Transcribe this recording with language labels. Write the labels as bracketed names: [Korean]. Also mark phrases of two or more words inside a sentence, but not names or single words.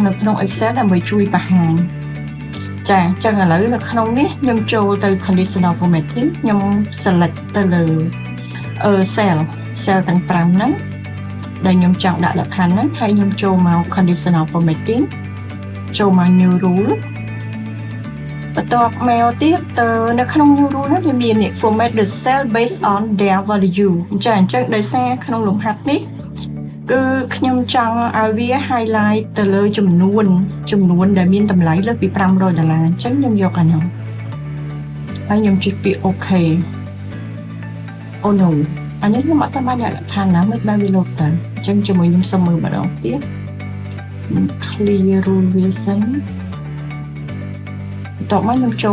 [Khmer] នៅក្នុង Excel ដើម្បីជួយបង្ហាញចាអញ្ចឹងឥឡូវនៅក្នុងនេះខ្ញុំចូលទៅ [English] conditional formatting [Khmer] ខ្ញុំ select ទៅលើcell ទាំង 5ហ្នឹងដែលខ្ញុំចង់ដាក់លក្ខខណ្ឌហ្នឹងហើយខ្ញុំចូលមក [English] conditional formatting [Khmer] ចូលមក [English] new rule [Khmer] បន្ទាប់មកទៀតនៅក្នុង [English] new rule [Khmer] ហ្នឹងវាមាន [English] format the cell based on their value [Khmer] អញ្ចឹងដោយសារក្នុងលំហាត់នេះគឺខ្ញុំចង់ឲ្យវា highlight ទៅលើចំនួនដែលមានតម្លៃលើសពី$500អញ្ចឹងខ្ញុំយកអានោះហើយខ្ញុំចុចពាក្យ OK [English] oh no [Khmer] អានេះខ្ញុំអត់តាមបានលក្ខខណ្ឌណាមិនបានវាលោតទៅអញ្ចឹងជាមួយខ្ញុំសុំមើលម្ដងទៀត [English] clear rule [Khmer] វាសិនតោះមកខ្ញុំចូល